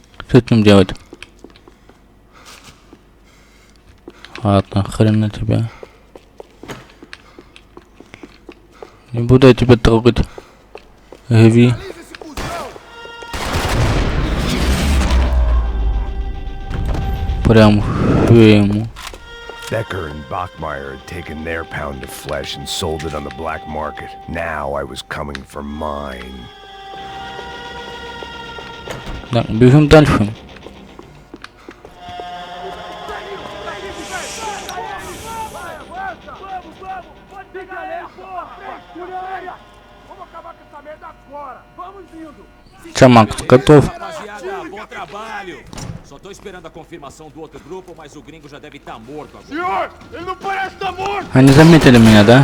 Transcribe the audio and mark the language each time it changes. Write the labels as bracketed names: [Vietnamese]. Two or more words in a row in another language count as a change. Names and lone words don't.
[Russian] Что с ним делать? Ладно, хрен на тебя. Не буду я тебя трогать. Реви. Прям ему. [English] Becker and Bachmeyer had taken their pound of flesh and sold it on the black market. Now I was coming for mine. [Russian] Так, бежим дальше. Все, Макс, готов. [Portuguese] Rapaziada, bom trabalho. Só tô esperando a confirmação do outro grupo, mas o gringo já deve estar morto agora. Senhor, ele não parece estar morto! [Russian] Они заметили меня, да?